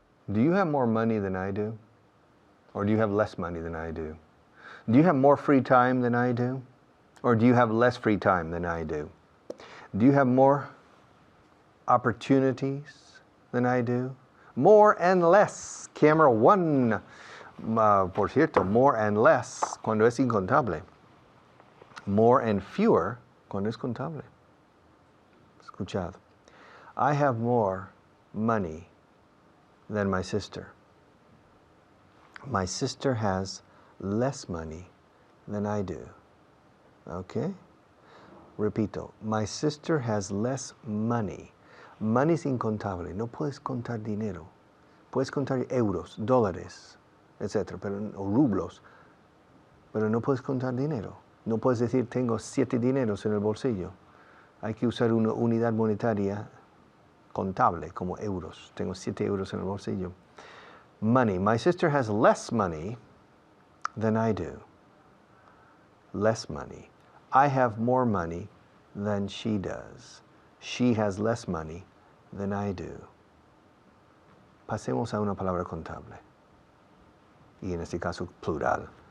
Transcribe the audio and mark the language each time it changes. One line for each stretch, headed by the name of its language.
English: Do you have more money than I do? Or do you have less money than I do? Do you have more free time than I do? Or do you have less free time than I do? Do you have more opportunities than I do. More and less. Camera 1.
Spanish: Por cierto, more and less cuando es incontable. More and fewer cuando es contable. Escuchado.
English: I have more money than my sister. My sister has less money than I do. Okay? Repito. My sister has less money.
Spanish: Money es incontable. No puedes contar dinero. Puedes contar euros, dólares, etc., o rublos, pero no puedes contar dinero. No puedes decir tengo 7 dineros en el bolsillo. Hay que usar una unidad monetaria contable como euros. Tengo 7 euros en el bolsillo.
English: Money. My sister has less money than I do. Less money. I have more money than she does. She has less money than I do.
Spanish: Pasemos a una palabra contable. Y en este caso, plural.